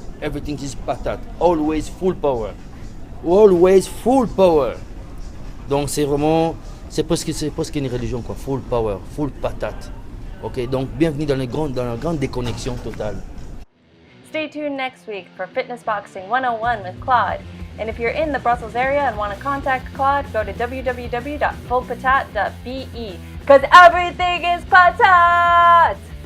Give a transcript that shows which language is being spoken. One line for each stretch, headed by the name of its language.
English: Everything is patate, always full power. Always full power.
French: Donc c'est presque une religion, quoi.
English: Full power,
French: full patate. Ok, donc bienvenue dans la grande déconnexion totale.
English: Stay tuned next week for Fitness Boxing 101 with Claude. And if you're in the Brussels area and want to contact Claude, go to www.fullpatat.be because everything is patat!